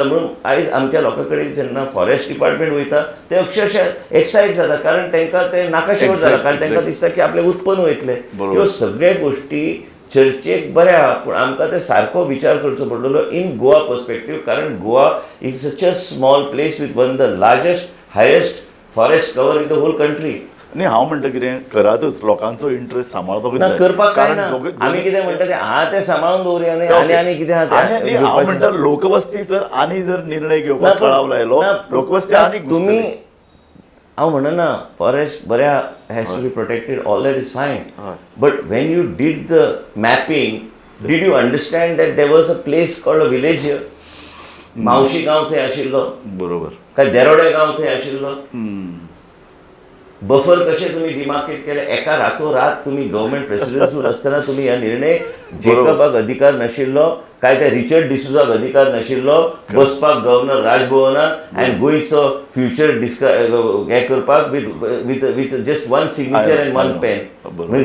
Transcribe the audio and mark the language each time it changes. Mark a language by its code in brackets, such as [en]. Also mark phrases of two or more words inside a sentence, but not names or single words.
[kok] म्हणून आयज आमच्या लोकां कडेन जेन्ना [en] forest department [kok] वयता ते अक्षरशः एक्सायट जाता, कारण तांकां ते नाकाशेवट जाला, कारण तांकां दिसता की आपले उत्पन्न वयतले. ह्यो सगळ्या गोष्टी चर्चेक बऱ्या, पूण आमकां ते सारको विचार करचो पडटलो [en] in Goa perspective, kaaran Goa is such a small place with one the largest highest forest cover in the whole country. [kok] आणि हांव म्हणटा कितें करातच लोकांचो इंट्रस्ट सांबाळपाकूच ना जाय. करपाक काय ना, दोगूय- आमी कितें म्हणटा ते ते सांबाळून दवरया आनी कितें आणि हांव म्हणटा लोकवस्ती जर आनी जर निर्णय घेवपाक कळाव लायलो, लोकवस्ती आनी तुम्ही हांव म्हणना फॉरेस्ट बऱ्या [en] has to be protected, all that is fine, but when you did the mapping did you understand that there was a place called a village. [kok] मावशी गांव थंय आशिल्लो, बरोबर, काय देरोडे गांव थंय आशिल्लो. बफर कशे तुम्ही डिमार्केट केले एका रातोरात. तुम्ही [en] government president [kok] आसतना तुम्ही ह्या निर्णय जेकबाक अधिकार नाशिल्लो, काय त्या रिचर्ड डिसुजाक अधिकार नाशिल्लो बसपाक गव्हर्नर राजभवनात आनी गोंयचो फ्युचर हे करपाक [en] with just one signature and one pen.